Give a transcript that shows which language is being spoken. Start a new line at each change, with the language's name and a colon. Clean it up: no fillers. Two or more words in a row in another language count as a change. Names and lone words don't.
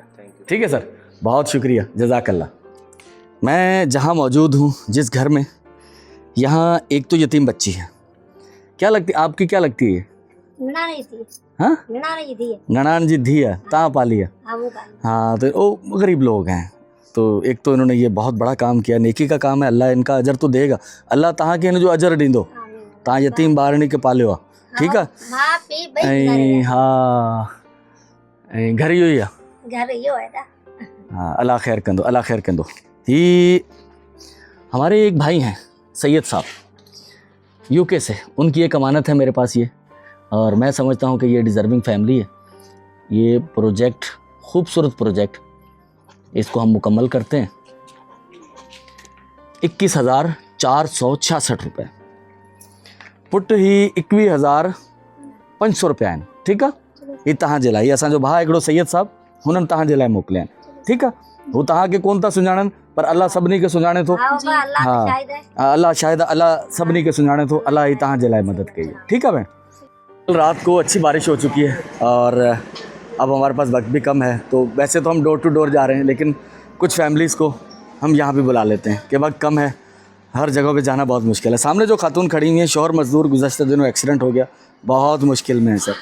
Urdu: ٹھیک ہے سر، بہت شکریہ، جزاک اللہ۔ میں جہاں موجود ہوں، جس گھر میں، یہاں ایک تو یتیم بچی ہے. کیا لگتی آپ کی، کیا لگتی ہے?
Sindhi: हाँ, ननान जी धी है, ता पाली है।
Urdu: ہاں، تو وہ غریب لوگ ہیں. تو ایک تو انہوں نے یہ بہت بڑا کام کیا، نیکی کا کام ہے، اللہ ان کا اجر تو دے گا.
Sindhi: अल्लाह तहाँ के जो अजर ॾींदो, तहाँ यतीम ॿारणी के पालियो आहे। ठीकु आहे। हाँ, घर इहो ई आहे। हाँ, अल्लाह खैर कंदो, अल्लाह खैर कंदो।
Urdu: ہی ہمارے ایک بھائی ہیں سید صاحب، یوکے سے، ان کی ایک امانت ہے میرے پاس یہ، اور میں سمجھتا ہوں کہ یہ
English: deserving family
Urdu: ہے. یہ پروجیکٹ، خوبصورت پروجیکٹ، اس کو ہم مکمل کرتے ہیں.
Sindhi: 21,466 रुपये, पुट ही 21,500 रुपया आहिनि। ठीकु आहे, ही तव्हां जे लाइ, असांजो भाउ हिकिड़ो सैयद साहब, हुननि तव्हां जे लाइ मोकिलिया आहिनि। ठीकु आहे, हू तव्हांखे कोन था सुञाणनि, पर अल्लाह सभिनी खे सुञाणे थो। हाँ, अल्लाह शायद, अल्लाह सभिनी खे सुञाणे थो, अल्लाह ही तव्हां जे लाइ मदद कई है। ठीकु आहे भेण।
Urdu: رات کو اچھی بارش ہو چکی ہے اور اب ہمارے پاس وقت بھی کم ہے، تو ویسے تو ہم
English: door to door
Urdu: جا رہے ہیں، لیکن کچھ فیملیز کو ہم یہاں بھی بلا لیتے ہیں کہ وقت کم ہے، ہر جگہ پہ جانا بہت مشکل ہے. سامنے جو خاتون کھڑی ہوئی ہیں، شوہر مزدور، گزشتہ دنوں ایکسیڈنٹ ہو گیا، بہت مشکل میں ہے سر.